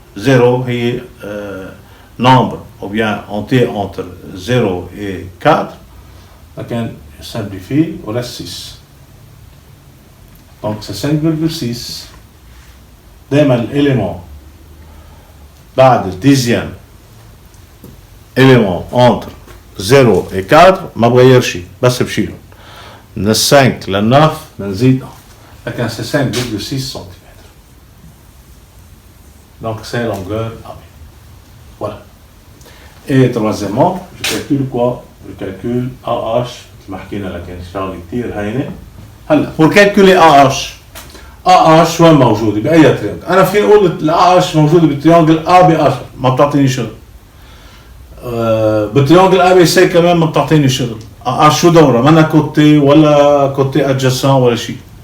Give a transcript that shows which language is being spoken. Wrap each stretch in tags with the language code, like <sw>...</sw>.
<fr>0 هي nombre ou bien entier entre 0 et 4 لكن simplifie on reste 6 donc c'est 5,6.</fr> <ar>دائما الاليمون بعد الديزيام اليمون</ar> <fr>entre 0 et 4</fr> <ar>ما بغير شيء بس بشيلهم من 5 لل 9 بنزيد لكن</ar> <fr>c'est 5,6 cm. Donc c'est longueur AB. Voilà. Et troisièmement, je calcule quoi? Je calcule AH</fr> <ar>مثل ما حكينا لكن شغله كثير هينه. هلا</ar> <fr>pour calculer AH</fr> <ar>AH وين موجوده باي تريانجل؟ انا فيني اقول الAH موجوده بالتريانجل ABH ما بتعطيني شغل. بالتريانجل ABC كمان ما بتعطيني شغل. AH شو دورها؟ منا كوتي ولا كوتي ادجاسان ولا شيء.</ar>